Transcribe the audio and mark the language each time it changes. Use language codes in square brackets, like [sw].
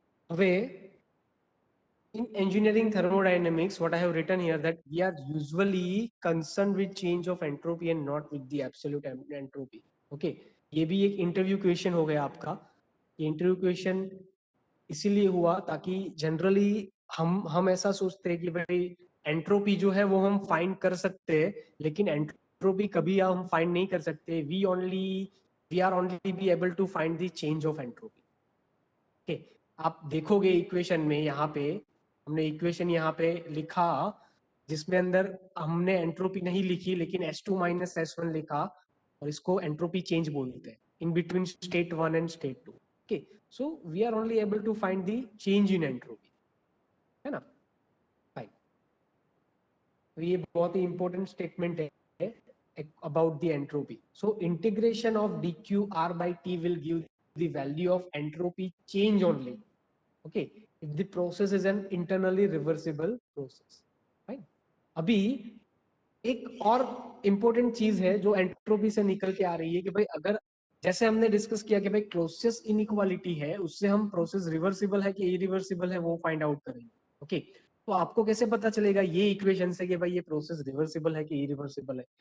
[gu] હવે [en] in engineering thermodynamics, what I have written here, that we are usually concerned with change of entropy and not with the absolute entropy. [hi] Okay, ये भी एक interview question हो गया आपका. ये interview question इसीलिए हुआ ताकि जनरली हम ऐसा सोचते हैं कि भाई एंट्रोपी जो है वो हम फाइंड कर सकते हैं, लेकिन एंट्रोपी कभी हम फाइंड नहीं कर सकते, [en] We are only be able to find the change of entropy. [hi] Okay, आप देखोगे इक्वेशन में, यहाँ पे हमने इक्वेशन यहाँ पे लिखा जिसमें अंदर हमने एंट्रोपी नहीं लिखी लेकिन S2 माइनस S1 लिखा, और इसको एंट्रोपी चेंज बोलते हैं [en] In between state 1 and state 2। Okay, so we are only able to find the change in entropy, [hi] है ना। फाइन, तो ये बहुत ही इंपॉर्टेंट स्टेटमेंट है [en] about the entropy. So integration of dqr by t will give the value of entropy change only, okay, if the process is an internally reversible process. Fine. [hi] अभी एक और important चीज है जो एंट्रोपी से निकल के आ रही है कि भाई अगर जैसे हमने डिस्कस किया कि भाई क्लोसेस्ट इनइक्वालिटी है, उससे हम प्रोसेस रिवर्सिबल है कि इरिवर्सिबल है वो फाइंड आउट करेंगे। ओके, तो आपको कैसे पता चलेगा ये इक्वेशन से कि भाई ये प्रोसेस रिवर्सिबल है कि इरिवर्सिबल है?